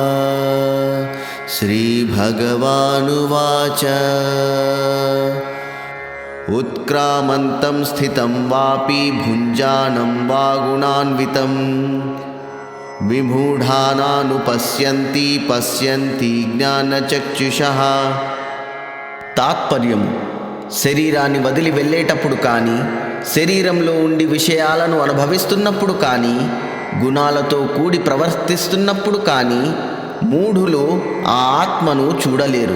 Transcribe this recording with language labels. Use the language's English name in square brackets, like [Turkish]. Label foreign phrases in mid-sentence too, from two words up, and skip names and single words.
[Sanskrit] श्रीभगवानुवाच उत्क्रामन्तं स्थितं वापि भुञ्जानं वा गुणान्वितं विमूढानानुपश्यन्ति पश्यन्ति జ్ఞానచక్షుషః। [Telugu] తాత్పర్యము: శరీరాన్ని వదిలి వెళ్ళేటప్పుడు కానీ, శరీరంలో ఉండి విషయాలను అనుభవిస్తున్నప్పుడు కానీ, గుణాలతో కూడి ప్రవర్తిస్తున్నప్పుడు కానీ మూఢులు ఆ ఆత్మను చూడలేరు.